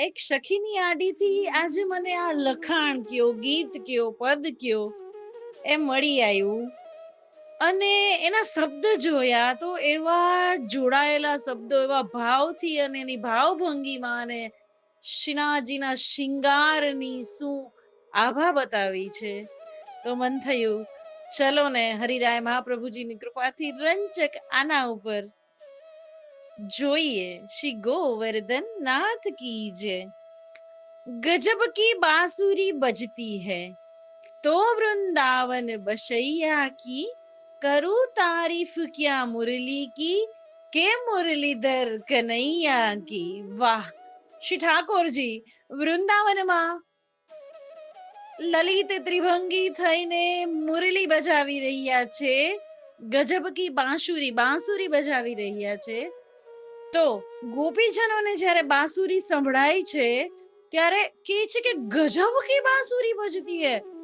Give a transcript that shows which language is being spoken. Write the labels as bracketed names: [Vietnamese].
[Gujarati] એક સખીની આડીથી આજે મને આ લખાણ કયો, ગીત કયો, પદ કયો એ મળી આવ્યું અને એના શબ્દ જોયા તો એવા જોડાયેલા શબ્દો એવા ભાવથી અને એની ભાવભંગીમાં અને શ્રીનાથજીના શિંગારની શું આભા બતાવી છે. તો મન થયું ચલો ને હરિરાય મહાપ્રભુજીની કૃપાથી રંચક આના ઉપર જોઈએ. [Hindi] શ્રી ગોવર્ધન नाथ की जय. गजब की बांसुरी बजती है तो वृंदावन बशैया की, करूं तारीफ क्या मुरली की के मुरलीधर कन्हैया की. [Gujarati] વાહ! શ્રી ઠાકોરજી વૃંદાવનમાં લલિત ત્રિભંગી થઈને મુરલી બજાવી રહ્યા છે. ગજબ કી બાંસુરી બજાવી રહ્યા છે. તો ગોપીજનોને જ્યારે બાંસુરી સંભળાય છે ત્યારે કહે છે કે [Hindi] ગજબ કી બાંસુરી બજતી હે.